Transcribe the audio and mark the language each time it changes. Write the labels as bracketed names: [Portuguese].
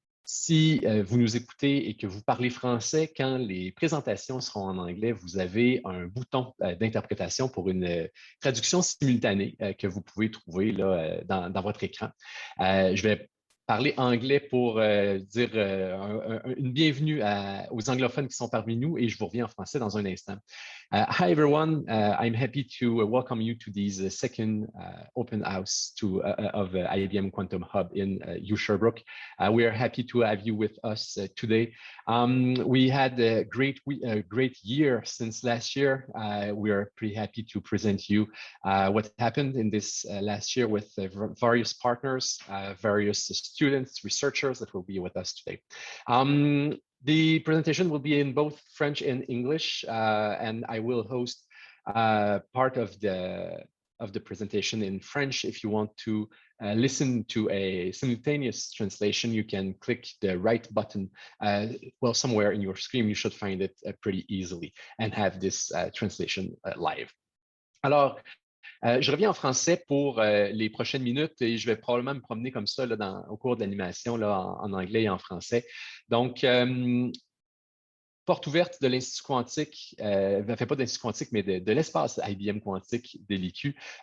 [French] Si vous nous écoutez et que vous parlez français, quand les présentations seront en anglais, vous avez un bouton d'interprétation pour une traduction simultanée que vous pouvez trouver là, dans votre écran. Je vais parler anglais pour dire une bienvenue aux anglophones qui sont parmi nous et je vous reviens en français dans un instant. [English] Hi everyone, I'm happy to welcome you to this second open house of IBM Quantum Hub in Sherbrooke. We are happy to have you with us today. We had a great year since last year. We are pretty happy to present you what happened in this last year with various partners, various students, researchers that will be with us today. The presentation will be in both French and English, and I will host part of the presentation in French. If you want to listen to a simultaneous translation, you can click the right button. Well, somewhere in your screen, you should find it pretty easily and have this translation live. [French] Alors, je reviens en français pour les prochaines minutes et je vais probablement me promener comme ça là, au cours de l'animation en anglais et en français. Donc, porte ouverte de l'Institut Quantique, pas de l'Institut Quantique, mais de l'espace IBM Quantique de l'IQ.